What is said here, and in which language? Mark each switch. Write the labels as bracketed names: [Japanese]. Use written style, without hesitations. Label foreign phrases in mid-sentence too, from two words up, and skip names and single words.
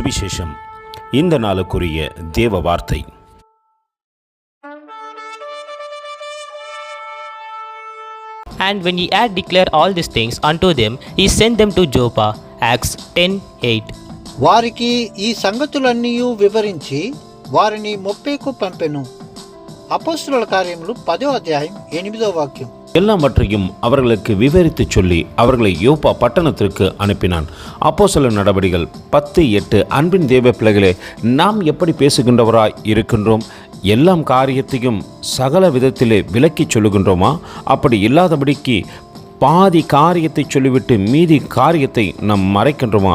[Tamil] சுவிசேஷம். இந்த நாளுக்குரிய தேவ வார்த்தை. [English] And when he had declared all these things unto them, he sent them to Joppa. Acts 10:8. [Telugu] వారికి ఈ సంగతులన్నీ వివరించి వారిని మొప్పేకు పంపెను. అపోస్తలుల కార్యములు 10వ అధ్యాయం 8వ వాక్యం. [Tamil] எல்லாவற்றையும் அவர்களுக்கு விவரித்து சொல்லி அவர்களை யோப்பா பட்டணத்திற்கு அனுப்பினான். அப்போஸ்தலர் நடபடிகள் 10:8. அன்பின் தேவ பிள்ளைகளே, நாம் எப்படி பேசுகின்றவராய் இருக்கின்றோம்? எல்லாம் காரியத்தையும் சகல விதத்திலே விலக்கி சொல்லுகின்றோமா? அப்படி இல்லாதபடிக்கு பாதி காரியத்தை சொல்லிவிட்டு மீதி காரியத்தை நாம் மறைக்கின்றோமா?